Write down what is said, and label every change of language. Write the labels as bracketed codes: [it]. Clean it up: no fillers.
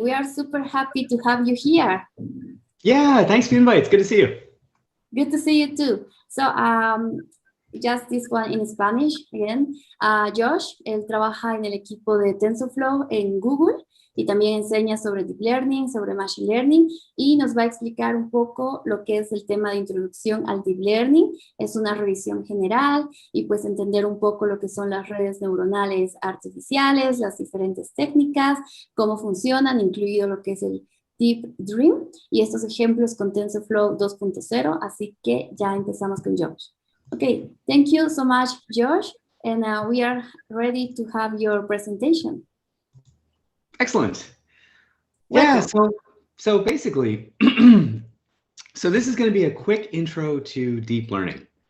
[en] We are super happy to have you here. Yeah, thanks for the invite. It's good to see you. Good to see you too. So, just this one in Spanish again. [es] Josh, él trabaja en el equipo de TensorFlow en Google y también enseña sobre Deep Learning, sobre Machine Learning, y nos va a explicar un poco lo que es el tema de introducción al Deep Learning. Es una revisión general y pues entender un poco lo que son las redes neuronales artificiales, las diferentes técnicas, cómo funcionan, incluido lo que es el Deep Dream, y estos ejemplos con TensorFlow 2.0, así que ya empezamos con Josh. [en] Okay, thank you so much, Josh, and we are ready to have your presentation. Excellent. Welcome. Yeah, so basically, so this is going to be a quick intro to deep learning.